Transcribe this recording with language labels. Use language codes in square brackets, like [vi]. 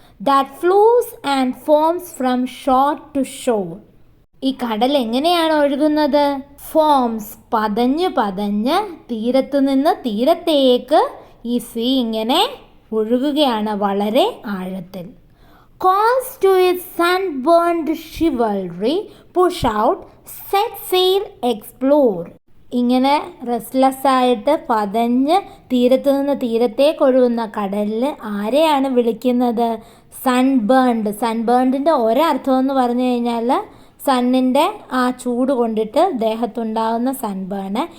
[en] That flows and foams from shore to shore. [ml] ഈ കടൽ എങ്ങനെയാണ് ഒഴുകുന്നത്? ഫോംസ് പതഞ്ഞ് പതഞ്ഞ് തീരത്തു നിന്ന് തീരത്തേക്ക് ഈ സീ ഇങ്ങനെ ഒഴുകുകയാണ് വളരെ ആഴത്തിൽ. [en] Calls to its sunburned chivalry, push out, set sail, explore. [ml] ഇങ്ങനെ റെസ്റ്റ്ലെസ് ആയിട്ട് പതഞ്ഞ് തീരത്തു നിന്ന് തീരത്തേക്ക് ഒഴുകുന്ന കടലിൽ ആരെയാണ് വിളിക്കുന്നത്? സൺബേൺഡിൻ്റെ ഒരർത്ഥം എന്ന് പറഞ്ഞു കഴിഞ്ഞാൽ സണ്ണിൻ്റെ ആ ചൂട് കൊണ്ടിട്ട് ദേഹത്തുണ്ടാകുന്ന സൺബേൺ.